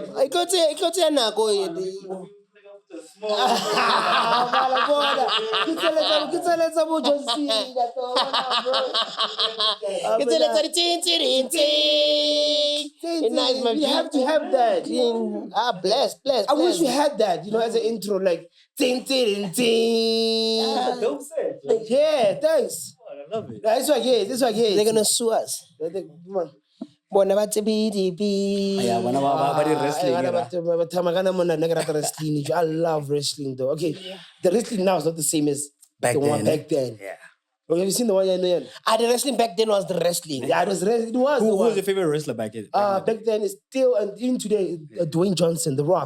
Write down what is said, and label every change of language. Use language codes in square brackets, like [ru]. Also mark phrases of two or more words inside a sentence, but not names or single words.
[en] I go to Nago. Nice, man. You have to have that. Bless. I wish we had that, you know, as an intro, like ting ting ting. Dope set. Yeah, thanks. I love it. That's what I hear. They're gonna sue us. Come on. [nso] Bona ba BDB. [en] Yeah, when I did wrestling. I love wrestling though. Okay, the wrestling now is not the same as the one back then. Yeah. Okay, have you seen the one you're in? The wrestling back then was the wrestling. Yeah, it was wrestling. It was. Who was your favorite wrestler back then? Back then it's still, and even today, Dwayne Johnson, The Rock.